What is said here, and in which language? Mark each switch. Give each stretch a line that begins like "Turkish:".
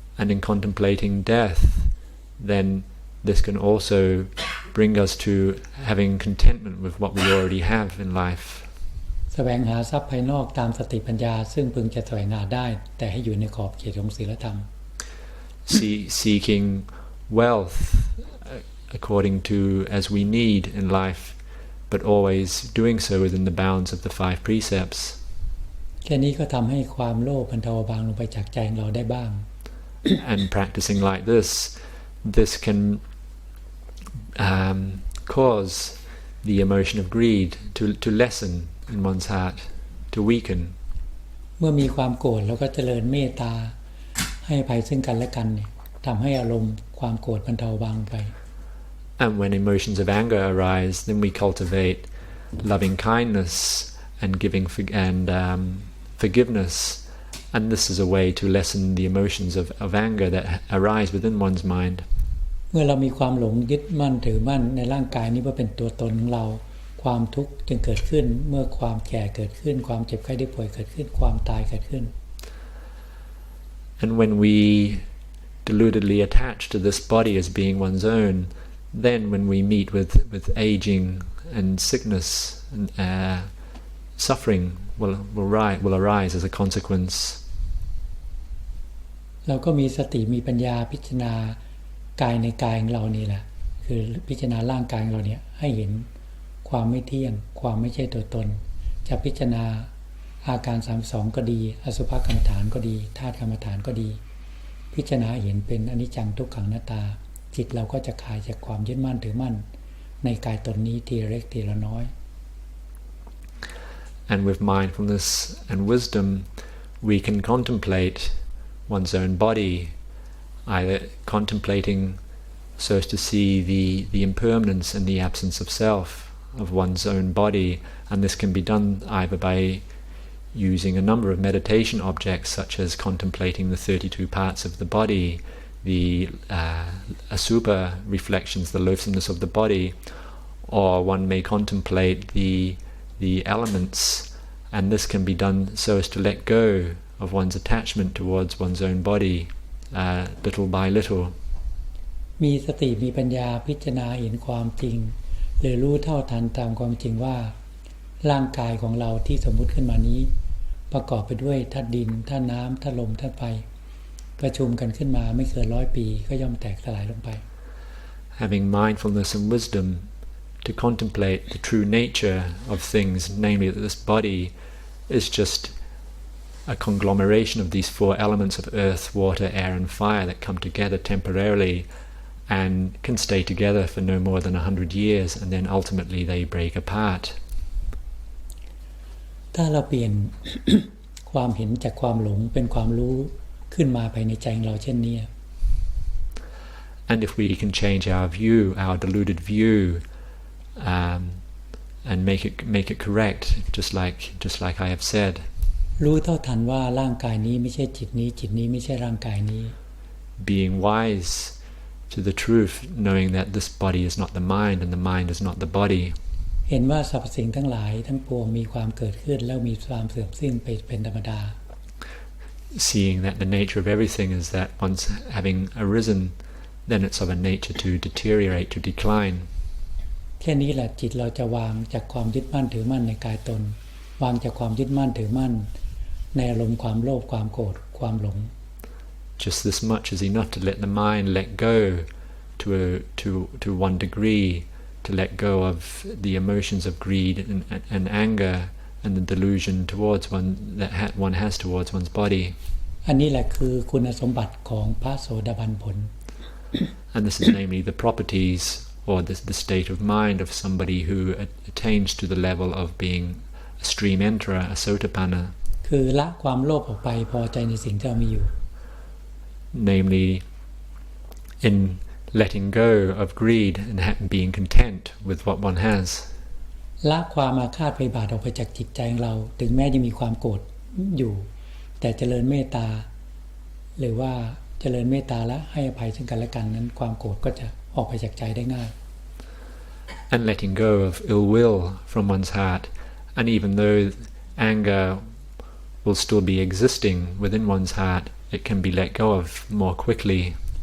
English: and in contemplating death, then this can also bring us to having contentment with what we already have in life.
Thai: แสวงหาทรัพย์ภายนอกตามสติปัญญาซึ่งพึงจะแสวงหาได้แต่ให้อยู่ในขอบเขตของศีลธรรม
English: Seeking wealth according to as we need in life, but always doing so within the bounds of the 5 precepts.
Thai: แค่นี้ก็ทำให้ความโลภบรรเทาเบาลงไปจากใจของเราได้บ้าง
English: And practicing like this can cause the emotion of greed to lessen in one's heart, to weaken.
Thai: เมื่อมีความโกรธเราก็เจริญเมตตาให้อภัยซึ่งกันและกันเนี่ยทำให้อารมณ์ความโกรธบรรเทาเบาลงไป
English: And when emotions of anger arise, then we cultivate loving kindness and giving forgiveness, and this is a way to lessen the emotions of anger that arise within one's mind.
Thai: เ มื่อเรามีความหลงยึดมั่นถือมั่นในร่างกายนี้ว่าเป็นตัวตนของเราความทุกข์จึงเกิดขึ้นเมื่อความแก่เกิดขึ้นความเจ็บไข้ได้ป่วยเกิดขึ้นความตายเกิดขึ้น
English: And when we deludedly attach to this body as being one's own, then when we meet with aging and sickness and suffering will arise as a consequence.
Thai: เราก็มีสติมีปัญญาพิจารณากายในกายของเรานี่แหละคือพิจารณาร่างกายของเราเนี่ยให้เห็นความไม่เที่ยงความไม่ใช่ตัวตนจะพิจารณาอาการ32ก็ดีอสุภกรรมฐานก็ดีธาตุกรรมฐานก็ดีพิจารณาเห็นเป็นอนิจจังทุกขังอนัตตาจิตเราก็จะคลายจากความยึดมั่นถือมั่นในกายตนนี้ทีละเล็กทีละน้อย
English: And with mindfulness and wisdom we can contemplate one's own body, either contemplating so as to see the impermanence and the absence of self of one's own body, and this can be done either by using a number of meditation objects such as contemplating the 32 parts of the body, the asubha reflections, the loathsomeness of the body, or one may contemplate the elements, and this can be done so as to let go of one's attachment towards one's own body little by little.
Thai: มีสติมีปัญญาพิจารณาเห็นความจริงหรือรู้เท่าทันตามความจริงว่าร่างกายของเราที่สมมุติขึ้นมานี้ประกอบไปด้วยธาตุดินธาตุน้ำธาตุลมธาตุไฟประชุมกันขึ้นมาไม่เกิน100 ปีก็ย่อมแตกสลายลงไป
English: Having mindfulness and wisdom to contemplate the true nature of things, namely that this body is just a conglomeration of these 4 elements of earth, water, air and fire that come together temporarily and can stay together for no more than 100 years and then ultimately they break apart.
Thai: ถ้าเราเปลี่ยน ความเห็นจากความหลงเป็นความรู้ขึ้นมาภายในใจของเราเช่นนี้
English: And if we can change our view, our deluded view, and make it correct, just like I have said.
Thai: รู้เท่าทันว่าร่างกายนี้ไม่ใช่จิตนี้จิตนี้ไม่ใช่ร่างกายนี้
English: Being wise to the truth, knowing that this body is not the mind and the mind is not the body.
Thai: เห็นว่าสรรพสิ่งทั้งหลายทั้งปวงมีความเกิดขึ้นแล้วมีความเสื่อมสิ้นไปเป็นธรรมดา
English: Seeing that the nature of everything is that once having arisen, then it's of a nature to deteriorate, to decline.
Thai: แค่นี้แหละจิตเราจะวางจากความยึดมั่นถือมั่นในกายตนวางจากความยึดมั่นถือมั่นในอารมณ์ความโลภความโกรธความหลง
English: Just this much is enough to let the mind let go to one degree, to let go of the emotions of greed and anger and the delusion towards one has towards one's body.
Thai: อันนี้แหละคือคุณสมบัติของพระโสดาบันผล
English: And this is namely the properties or the state of mind of somebody who attains to the level of being a stream enterer, a sotapanna.
Thai: คือละความโลภออกไปพอใจในสิ่งที่เรามีอยู่
English: Namely in letting go of greed and being content with what one has.
Thai: ละความอาฆาตพยาบาทออกไปจากจิตใจของเราถึงแม้จะมีความโกรธอยู่แต่เจริญเมตตาหรือว่าเจริญเมตตาและให้อภัยซึ่งกันและกันนั้นความโกรธก็จะออกไปจากใจได้ง่าย
English: And letting go of ill will from one's heart, and even though anger will still be existing within one's heart, it can be let go of more quickly.